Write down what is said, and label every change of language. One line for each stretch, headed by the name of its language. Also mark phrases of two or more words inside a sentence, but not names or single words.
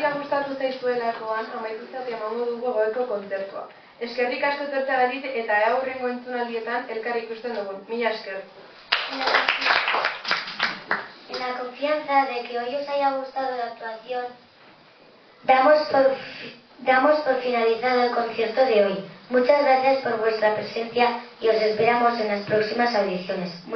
Basque: gustatu zaizuelakoan, amaituzat emango dugu gaueko kontzertua. Eskerrik asko etortzeagatik eta aurrengo entzunaldietan elkar ikusten dugun. Mila esker.
Spanish: En la confianza de que hoy os haya gustado la actuación, damos por finalizado el concierto de hoy. Muchas gracias por vuestra presencia y os esperamos en las próximas audiciones.